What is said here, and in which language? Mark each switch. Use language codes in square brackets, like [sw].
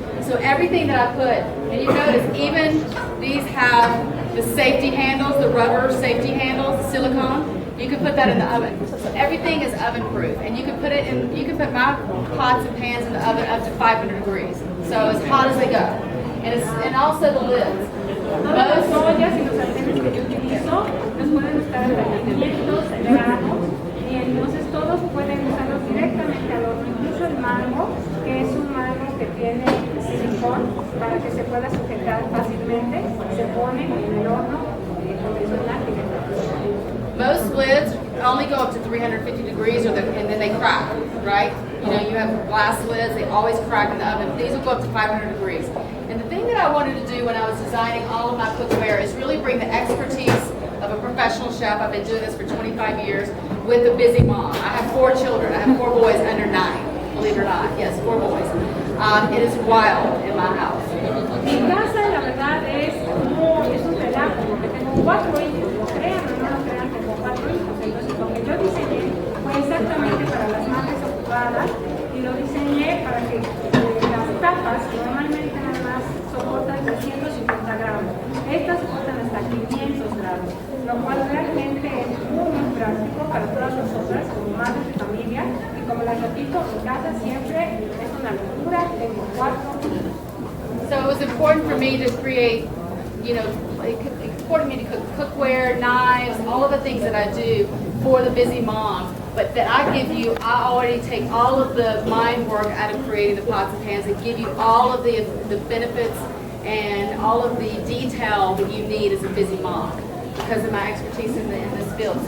[en] So everything that I put, and you notice even these have the safety handles, the rubber safety handles, the silicone. You can put that in the oven. Everything is oven proof, and you can put it in. You can put my pots and pans in the oven up to 500 degrees, so as hot as they go. And also the lids. [es] Todas las ollas y los sartenes que yo utilizo los pueden estar hasta 500 grados y entonces todos pueden usarlos directamente al horno, incluso el mango, que es un mango que tiene silicón para que se pueda sujetar fácilmente, se pone en el horno convencional directamente. [en] Most lids only go up to 350 degrees, and then they crack, right? You know, you have glass lids, they always crack in the oven. These will go up to 500 degrees. And the thing that I wanted to do when I was designing all of my cookware is really bring the expertise of a professional chef. I've been doing this for 25 years with a busy mom. I have 4 children. I have 4 boys under 9, believe it or not. Yes, 4 boys. It is wild in my house. [es] Mi casa, la verdad, es un relajo, porque tengo 4 hijos, lo crean o no lo crean, tengo 4 hijos. Entonces, lo que yo diseñé fue exactamente para las madres ocupadas y lo diseñé para que las tapas normalmente nada más soportan 350 grados. Estas soportan hasta 500 grados, lo cual realmente es muy práctico para todas nosotras como madres de familia. Y como les repito, mi casa siempre es una locura, tengo 4 hijos. [en] So it was important for me to create, you know, it's important for me to cook cookware, knives, all of the things that I do for the busy mom. But that I give you, I already take all of the mind work out of creating the pots and pans and give you all of the benefits and all of the detail that you need as a busy mom because of my expertise in this field.